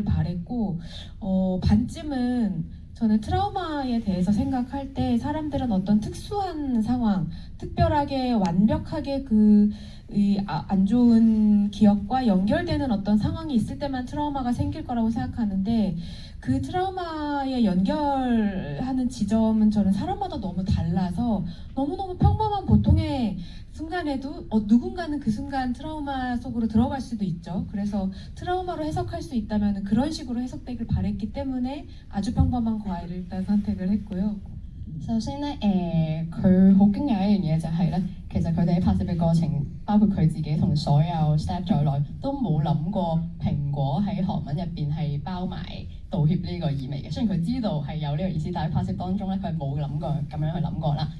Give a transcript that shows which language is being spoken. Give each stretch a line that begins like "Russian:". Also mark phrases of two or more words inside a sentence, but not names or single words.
Korean: 바랬고, 반쯤은 저는 트라우마에 대해서 생각할 때 사람들은 어떤 특수한 상황, 특별하게 완벽하게 안 좋은 기억과 연결되는 어떤 상황이 있을 때만 트라우마가 생길 거라고 생각하는데, 그 트라우마에 연결하는 지점은 저는 사람마다 너무 달라서 너무너무 평범한 보통의 순간에도 누군가는 그 순간 트라우마 속으로 들어갈 수도 있죠. 그래서 트라우마로 해석할 수 있다면 그런 식으로 해석되길 바랬기 때문에 아주 평범한 과일을 일단 선택을 했고요.
Cantonese: 首先咧，佢好驚訝一樣嘢就係咧，其實佢哋喺拍攝嘅過程，包括佢自己同所有 staff 在內，都冇諗過蘋果喺韓文入邊係包埋道歉呢個意味嘅。雖然佢知道係有呢個意思，但係拍攝當中咧，佢係冇諗過咁樣去諗過啦。